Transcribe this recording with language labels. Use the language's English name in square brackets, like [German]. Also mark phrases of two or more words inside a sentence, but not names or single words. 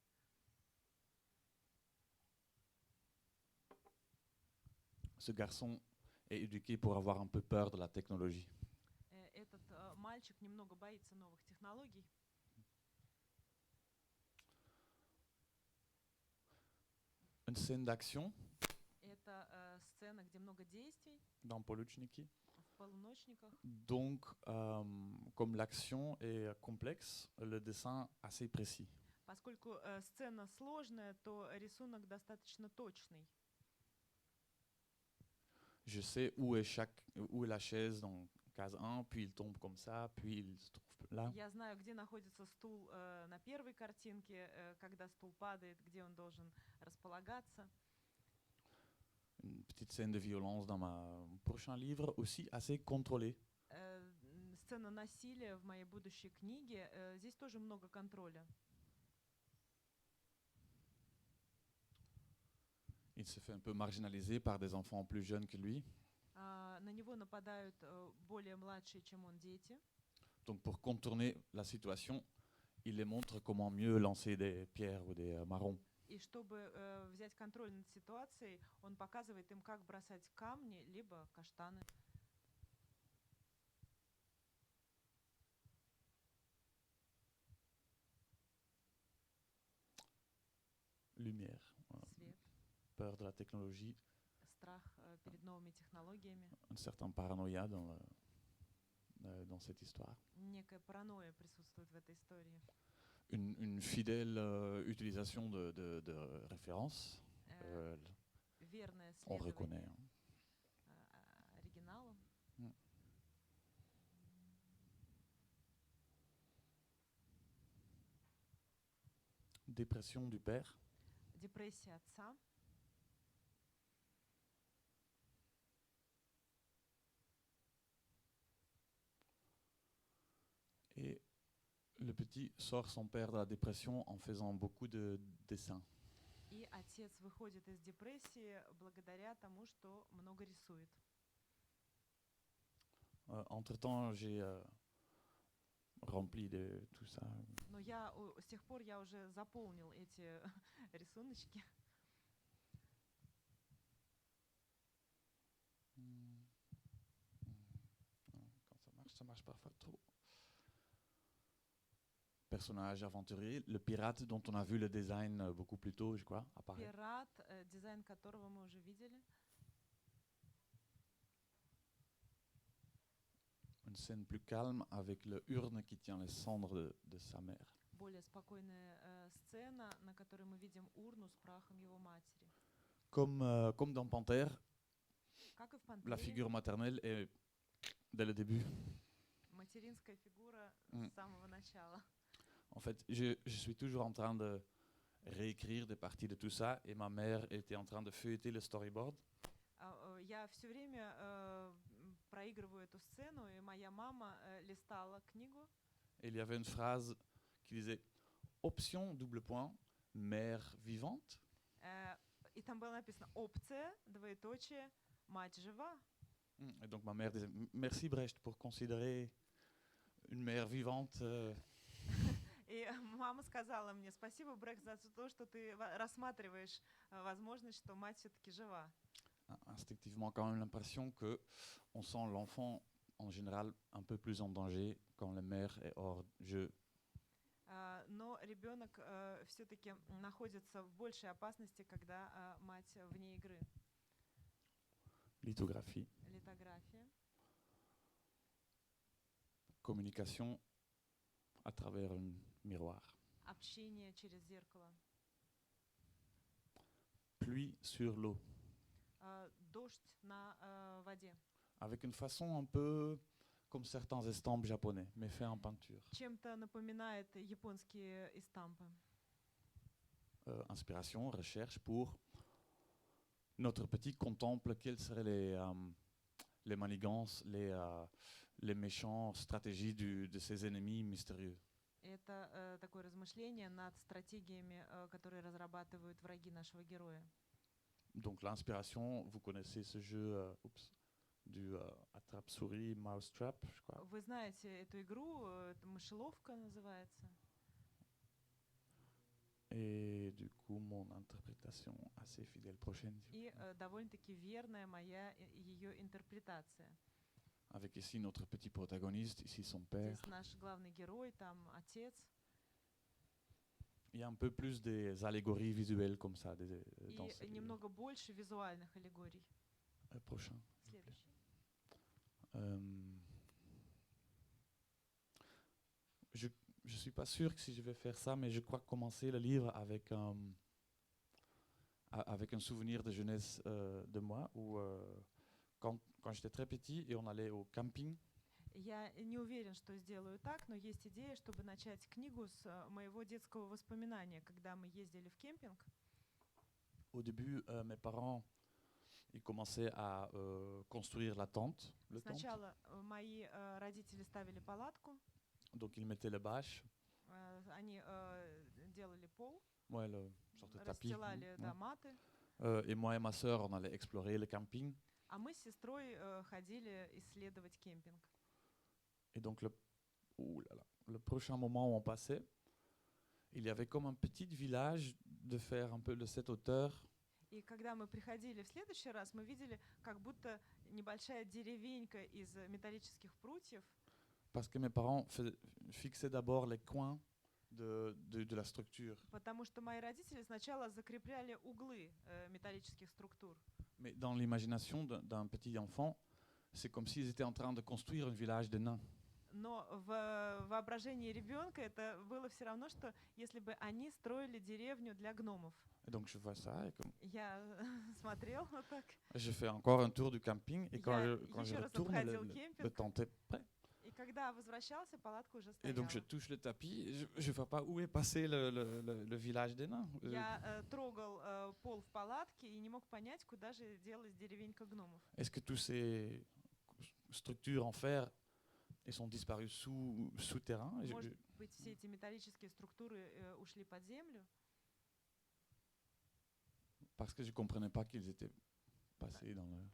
[French] Ce garçon est éduqué pour avoir un peu peur de la technologie. [Russian] Этот мальчик немного боится новых технологий. [French] Une scène d'action [Russian] Это сцена, где много действий [French] dans Poluchniki. [Russian] в полуночниках. [French] Donc, comme l'action est complexe, le dessin assez précis. [Russian] Поскольку сцена сложная, то рисунок достаточно точный. [French] Je sais où est la chaise dans case 1, puis il tombe comme ça, puis il se trouve là. [Russian] Я знаю, где находится стул на первой картинке, когда стул падает, где он должен располагаться. [French] Une petite scène de violence dans mon prochain livre, aussi assez contrôlée. [Russian] Сцена насилия в моей будущей книге. Здесь тоже много контроля. [French] Il se fait un peu marginaliser par des enfants plus jeunes que lui. [Russian] На него нападают более младшие, чем он, дети. [French] Donc pour contourner la situation, il les montre comment mieux lancer des pierres ou des marrons. [Russian] И чтобы взять контроль над ситуацией, он показывает им, как бросать камни, либо каштаны. [French] Lumière, [Russian] Свет, [French] peur de la technologie, [Russian] страх перед новыми технологиями. [French] un certain paranoïa dans cette histoire. [Russian] Некая паранойя присутствует в этой истории. [French] Une fidèle utilisation de références, [Russian] Верное [French] on reconnaît. [Russian] следование оригиналу. [French] Dépression du père. [Russian] Депрессия отца. [French] Et le petit sort son père de la dépression en faisant beaucoup de dessins. [Russian] И отец выходит из депрессии благодаря тому, что много рисует. [French] Entre-temps, j'ai rempli de tout ça. [Russian] Но с тех пор я уже заполнил эти рисуночки. [French] Quand ça marche parfois trop. Personnage aventurier, le pirate dont on a vu le design beaucoup plus tôt, je crois, apparaît. [Russian] Пират, дизайн которого мы уже видели. [French] Une scène plus calme avec le urne qui tient les cendres de sa mère. [Russian] Более спокойная сцена, на которой мы видим урну с прахом его матери. [French] Comme dans Panthère, [Russian] Как и в [French] la [Russian] «Пантере», [French] figure maternelle est dès le début. [Russian] материнская фигура Mm. с самого начала. [French] En fait, je suis toujours en train de réécrire des parties de tout ça et ma mère était en train de feuilleter le storyboard. [Russian] Я все время проигрываю эту сцену, и моя мама листала книгу. [French] Et il y avait une phrase qui disait option double point mère vivante. [Russian] И там было написано «Опция, двоеточие, мать жива». [French] Et donc ma mère disait merci Brecht pour considérer une mère vivante. [Russian] И мама сказала мне: «Спасибо, Брекс, за то, что ты рассматриваешь возможность, что мать все-таки жива». [French] Instinctivement quand même l'impression que on sent l'enfant en général un peu plus en danger quand la mère est hors jeu. [Russian] Но ребенок все-таки находится в большей опасности, когда мать вне игры. [French] Lithographie, [Russian] Литография. [French] communication à travers un miroir. [Russian] Общение через зеркало. [French] Pluie sur l'eau. [Russian] Дождь на воде. [French] Avec une façon un peu comme certains estampes japonais, mais fait en peinture. [Russian] Чем-то напоминает японские эстампы. [French] Inspiration, recherche pour notre petit contemple quelles seraient les manigances, les méchantes stratégies de ses ennemis mystérieux. [Russian] Это такое размышление над стратегиями, которые разрабатывают враги нашего героя. [French] Donc l'inspiration, vous connaissez ce jeu du attrape-souris, mouse-trap, je crois. [Russian] Вы знаете эту игру, это мышеловка называется. [French] Et du coup, mon interprétation assez fidèle prochaine. [Russian] И довольно-таки верная моя ее интерпретация. [French] Avec ici notre petit protagoniste, ici son père. [Russian] Здесь наш главный герой, там отец. [French] Il y a un peu plus des allégories visuelles comme ça dans [Russian] И [French] ces [Russian] немного больше визуальных аллегорий. [French] prochains. [Russian] Следующий. [French] Je suis pas sûr que si je vais faire ça, mais je crois commencer le livre avec un souvenir de jeunesse de moi, où quand j'étais très petit et on allait au camping. [Russian] Я не уверен, что сделаю так, но есть идея, чтобы начать книгу с моего детского воспоминания, когда мы ездили в кемпинг. [French] Au début, mes parents ils commençaient à construire la tente, le tente. [Russian] Сначала мои родители ставили палатку, [French] Donc ils mettaient le bâche, [Russian] они делали пол, [French] ouais, le sorte de tapis. [Russian] расстилали [French] Ouais. [Russian] да, маты, [French] Et moi et ma sœur, on allait explorer le camping. [Russian] а мы с сестрой ходили исследовать кемпинг. [French] Et donc le prochain moment où on passait, il y avait comme un petit village de faire un peu de cette hauteur. [Russian] И когда мы приходили в следующий раз, мы видели, как будто небольшая деревенька из металлических прутьев, [French] Parce que mes parents fixaient d'abord les coins de la structure. [Russian] потому что мои родители сначала закрепляли углы металлических структур. [French] Mais dans l'imagination d'un petit enfant, c'est comme s'ils étaient en train de construire un village de nains. [Russian] Но в воображении ребенка это было все равно, что если бы они строили деревню для гномов. [French] Et donc je vois ça et comme [Russian] Я смотрел вот так. [French] je fais encore un tour du camping et quand [Russian] Я [French] je [Russian] еще раз [French] retourne, [Russian] обходил [French] le [Russian] кемпинг, [French] tente est prêt. [Russian] и когда возвращался, палатка уже [French] Et donc je [Russian] стояла. [French] touche le tapis, et je ne vois pas où est passé le village des nains. [Russian] Я трогал пол в палатке и не мог понять, куда же делась деревенька гномов. [French] Est-ce que toutes ces structures en fer elles sont disparues souterrain? [Russian] Может быть, все эти металлические структуры ушли под землю, [French] Parce que je ne comprenais pas qu'ils étaient passés dans le